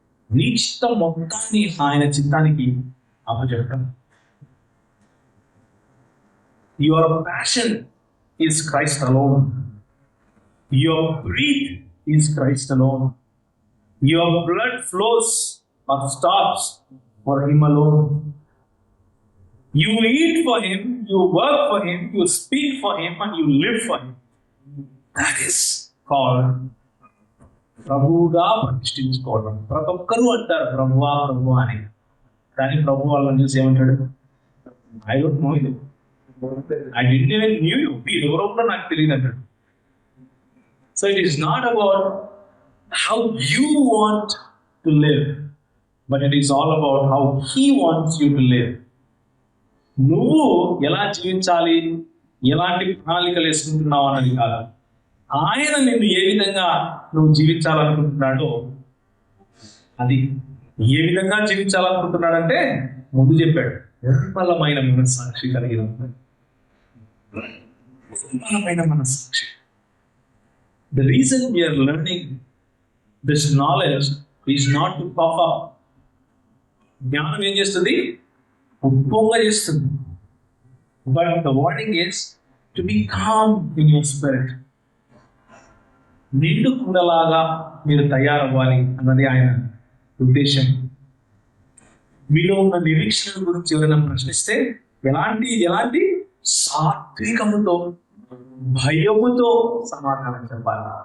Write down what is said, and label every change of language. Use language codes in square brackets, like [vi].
[te] నీ చిత్తం మొత్తాన్ని ఆయన చిత్తానికి అప్పచెప్పడం. [en] Your passion is Christ alone, your breath is Christ alone, your blood flows or stops for him alone. You eat for him, you work for him, you speak for him, and you live for him. That is called [te] ప్రభువుగా ప్రతిష్ఠించుకోవడం. ప్రతి ఒక్కరూ అంటారు ప్రభువా అని, కానీ ప్రభు వాళ్ళని చూసి ఏమంటాడు, [en] I don't know you, I didn't even knew you, [te] మీరు ఎవరో కూడా నాకు తెలియదు అంటాడు. [en] So it is not about how you want to live, but it is all about how he wants you to live. [te] నువ్వు ఎలా జీవించాలి, ఎలాంటి ప్రణాళికలు వేసుకుంటున్నావు అన్నది కాదు, ఆయన నిన్ను ఏ విధంగా నువ్వు జీవించాలనుకుంటున్నాడో అది. ఏ విధంగా జీవించాలనుకుంటున్నాడంటే ముందు చెప్పాడు, నిర్మలమైన మనస్సాక్షి కలిగిన, నిర్మలమైన మనస్సాక్షి. [en] The reason we are learning this knowledge is not to puff up. [te] జ్ఞానం ఏం చేస్తుంది? ఉప్పొంగ చేస్తుంది. [en] But the warning is to be calm in your spirit. [te] నిండు కుండలాగా మీరు తయారవ్వాలి అన్నది ఆయన ఉద్దేశం. మీలో ఉన్న నిరీక్షణ గురించి ఎవరైనా ప్రశ్నిస్తే ఎలాంటి సాత్వికముతో, భయముతో సమాధానం చెప్పాలి.